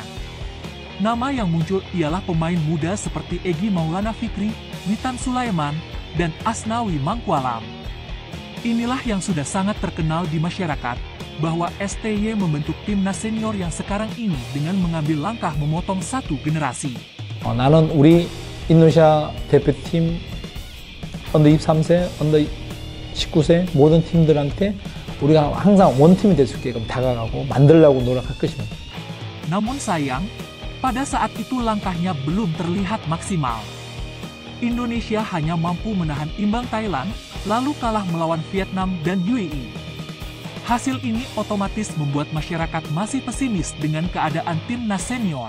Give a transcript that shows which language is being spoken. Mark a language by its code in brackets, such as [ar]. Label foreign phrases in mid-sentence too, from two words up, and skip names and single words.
[id] Nama yang muncul ialah pemain muda seperti Egy Maulana Fikri, Witan Sulaiman, dan Asnawi Mangkualam. Inilah yang sudah sangat terkenal di masyarakat, bahwa STY membentuk timnas senior yang sekarang ini dengan mengambil langkah memotong satu generasi. [ko] 나는 우리 인도네시아 대표팀 언더 23세, 언더 19세 모든 팀들한테 우리가 항상 원팀이 될 수 있게끔 다가가고 만들려고 노력할 것입니다. [id] Namun sayang, pada saat itu langkahnya belum terlihat maksimal. Indonesia hanya mampu menahan imbang Thailand, lalu kalah melawan Vietnam dan UAE. Hasil ini otomatis membuat masyarakat masih pesimis dengan keadaan timnas senior.